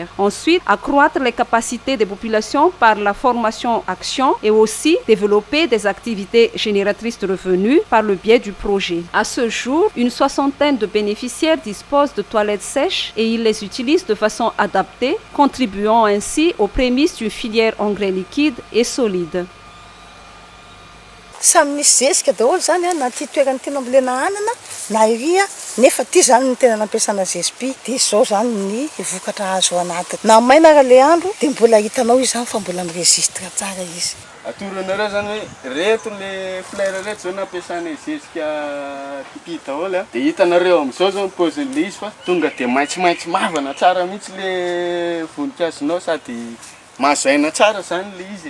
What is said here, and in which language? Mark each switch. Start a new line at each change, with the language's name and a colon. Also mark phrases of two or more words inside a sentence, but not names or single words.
French: Ensuite, accroître les capacités des populations par la formation-action et aussi développer des activités génératrices de revenus par le biais du projet. À ce jour, une soixantaine de bénéficiaires disposent de toilettes sèches et ils les utilisent de façon adaptée, contribuant ainsi aux prémices d'une filière engrais liquide et solide.
Malagasy: Samy misy zezika daholo zany a na ty toerana tena ambolena anana na iria nefa ty zany ny tena nampiasana zezipy dia izao zany ny vokatra azo anatiny na maina raha le andro dia mbola hitanao izy zany fa mbola mirezisitra tsara izy. Atoranareo zany hoe reto le fleur reto zao nampiasana zezika ty daholo dia hitanareo amin'izao zao ny paozin'le izy fa tonga dia maitsomaitso mavana tsara mihitsy le voninkazonao sady mahazo aina tsara zany le izy.